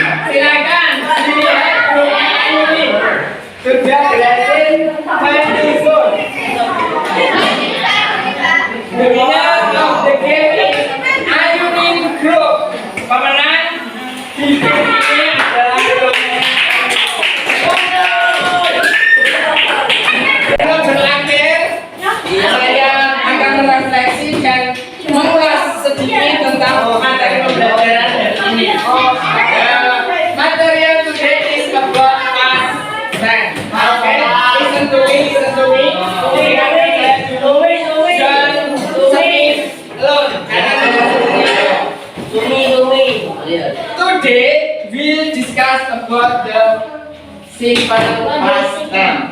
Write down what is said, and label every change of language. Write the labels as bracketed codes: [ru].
[id] Silakan dilihat ini sudah berhasil menyusun. [en] The winner of the game is Ayunin Group. [id] Pemenang di game ini adalah sebelum berakhir, saya akan merefleksi dan mengulas sedikit tentang materi pembelajaran hari ini. [en] Material today is about past tense. Okay, listen to me, listen to me. [id] Dengarkan saya dulu. [en] Don't speak alone. [id] Karena saya sendiri. [en] Today we'll discuss about the simple past tense.